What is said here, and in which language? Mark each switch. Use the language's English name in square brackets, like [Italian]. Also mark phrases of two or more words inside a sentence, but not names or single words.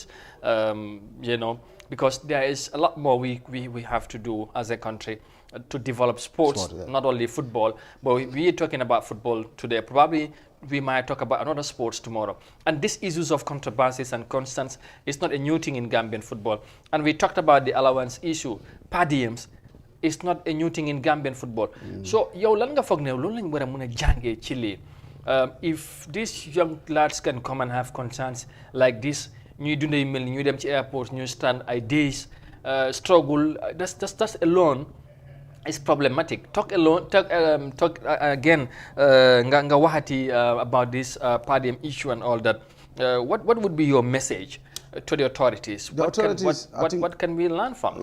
[English] You know, because there is a lot more we have to do as a country to develop sports, not only football, but we are talking about football today. Probably we might talk about another sports tomorrow. And these issues of controversies and constants is not a new thing in Gambian football. And we talked about the allowance issue, per diems. It's not a new thing in Gambian football. So, [Wolof] yow lan nga foog ne loolu lañ war a mën a jàngee ci lii. [English] If these young lads can come and have concerns like this, [Wolof] ñuy dundee mel ni ñuy dem ci airport, ñuy stand ay days, struggle, [English] that's alone is problematic. Talk again, [Wolof] nga waxati [English] about this podium issue and all that. What would be your message to the authorities? What can we learn from this?